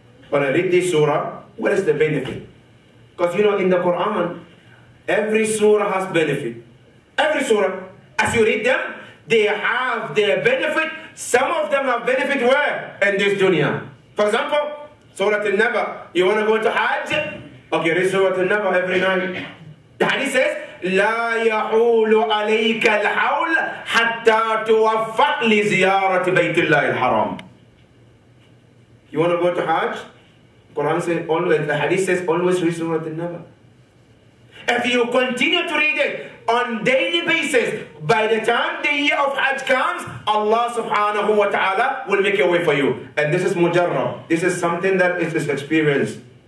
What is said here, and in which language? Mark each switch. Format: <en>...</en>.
<en>When I read this surah, what is the benefit? Because you know, in the Quran, every surah has benefit. Every surah, as you read them, they have their benefit. Some of them have benefit where? In this dunya. For example, Surah Al-Naba. You want to go to Hajj? Okay, read Surah Al-Naba every night. The hadith says,</en> <ar>لا يحول عليك الحول حتى توفق لزيارة بيت الله الحرام.</ar> <en>You want to go to Hajj? Quran says always, the hadith says always read Surah Al-Naba. If you continue to read it on daily basis, by the time the year of Hajj comes, Allah subhanahu wa ta'ala will make a way for you. And this is mujarrab. This is something that is experienced.</en>